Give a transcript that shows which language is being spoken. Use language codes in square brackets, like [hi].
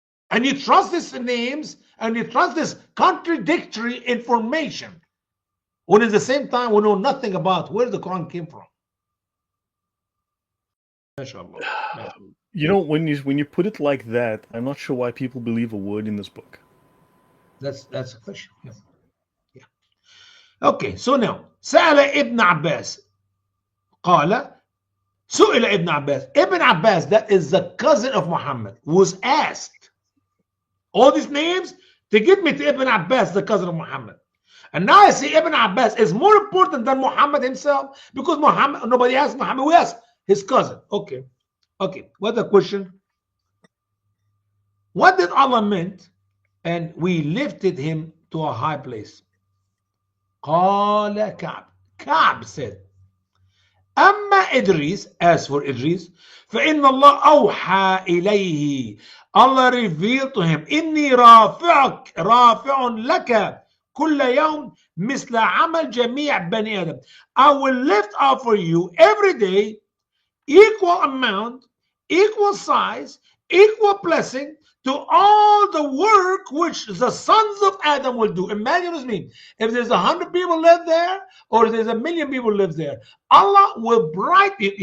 [en] And you trust these names and you trust this contradictory information when at the same time we know nothing about where the Quran came from. You know, when you put it like that, I'm not sure why people believe a word in this book. That's a question. Yeah. Okay, so now [ar] سأل ابن عباس قال سئل ابن عباس. [en] Ibn Abbas, that is the cousin of Muhammad, was asked all these names to get me to Ibn Abbas, the cousin of Muhammad. And now I see Ibn Abbas is more important than Muhammad himself, because Muhammad, nobody asked Muhammad, we asked his cousin. Okay. What the question? What did Allah meant? And we lifted him to a high place. [ar] قال كعب. [en] Ka'b said, [ar] أما إدريس, [en] as for Idris, [ar] فإن الله أوحى إليه. [en] Allah revealed to him, [ar] إني رافع لك كل يوم مثل عمل جميع بني آدم. [en] I will lift up for you every day equal amount, equal size, equal blessing to all the work which the sons of Adam will do. Imagine with me, if there's 100 people live there, or there's 1,000,000 people live there, Allah will brighten.